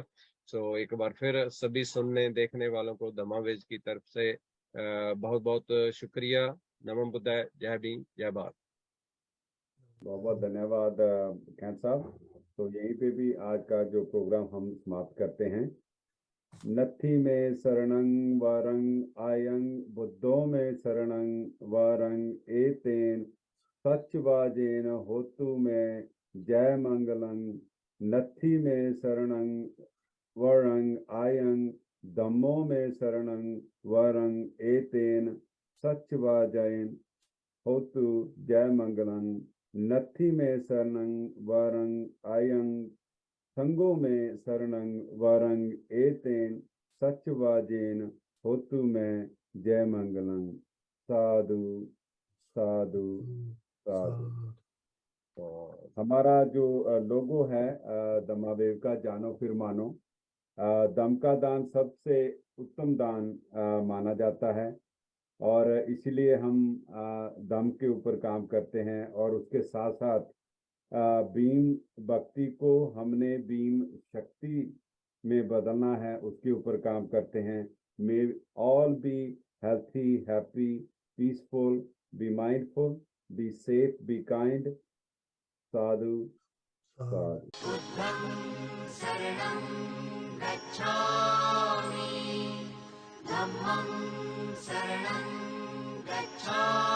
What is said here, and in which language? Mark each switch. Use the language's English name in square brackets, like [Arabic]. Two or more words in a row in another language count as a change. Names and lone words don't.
[Hindi] सो एक बार फिर सभी सुनने देखने वालों को दमावेज की तरफ से बहुत बहुत शुक्रिया। [Pali] नमो बुद्धाय, [Hindi] जय भीम, जय भारत। बहुत बहुत धन्यवाद कैंट साहब। तो यहीं पे भी आज का जो प्रोग्राम हम समाप्त करते हैं। [Pali] नत्थी में शरणं वरं आयं बुद्धो में शरणं वरं एतेन सत्यवाजेन होतु में जय मंगलं। नत्थी में शरणं वरं आयं धम्मो में शरणं वरं एतेन सत्यवाजेन होतु जय मंगलं। नत्थी में शरणं वरं आयं संगो में शरणं वरं एतेन सत्यवाजेन होतु में जय मंगलं। [Hindi] साधु साधु साधु। तो हमारा जो लोगो है दमावेव का, जानो फिर मानो। दम का दान सबसे उत्तम दान माना जाता है और इसीलिए हम दम के ऊपर काम करते हैं। और उसके साथ साथ बीम भक्ति को हमने बीम शक्ति में बदलना है, उसके ऊपर काम करते हैं। [English] May all be healthy, happy, peaceful, be mindful, be safe, be kind. [Hindi] साधु साधु। [Pali] बुद्धं शरणं गच्छामि, धम्मं शरणं गच्छामि।